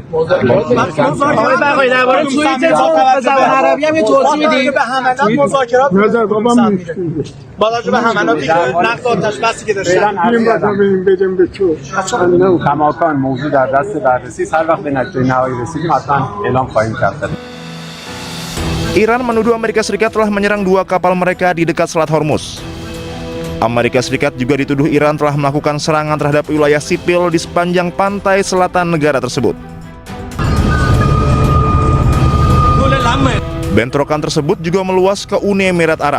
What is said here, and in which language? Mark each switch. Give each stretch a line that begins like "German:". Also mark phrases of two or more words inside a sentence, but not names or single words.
Persian: آقای بقایی درباره توییت زبان عربی هم یه توضیح میدید؟ به حملات مذاکرات با توجه به حملاتی که نقض آتش بسی که داشتن. کماکان موضوع در دست بررسی است. هر وقت به نتیجه نهایی رسیدیم حتما اعلام خواهیم کرد.
Indonesian: Iran menuduh Amerika Serikat telah menyerang 2 kapal mereka di dekat Selat Hormuz. Amerika Serikat juga dituduh Iran telah melakukan serangan terhadap wilayah sipil di sepanjang pantai selatan negara tersebut. Bentrokan tersebut juga meluas ke Uni Emirat Arab.